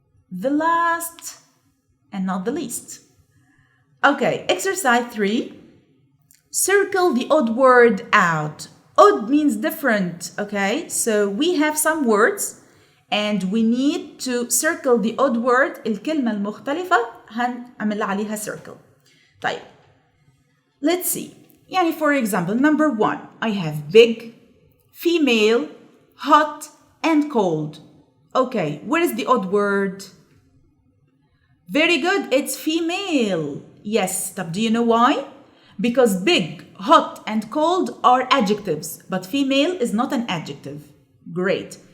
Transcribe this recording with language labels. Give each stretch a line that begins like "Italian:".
English: The last and not the least. Okay, exercise 3. Circle the odd word out. Odd means different, okay? So we have some words and we need to circle the odd word.
Arabic: الكلمة المختلفة هنعمل عليها circle. طيب,
English: let's see.
Arabic: يعني
English: for example, number 1, I have big, female, hot, and cold. Okay, where is the odd word? Very good, it's female. Yes,
Arabic: طب
English: do you know why? Because big, hot, and cold are adjectives, but female is not an adjective. Great.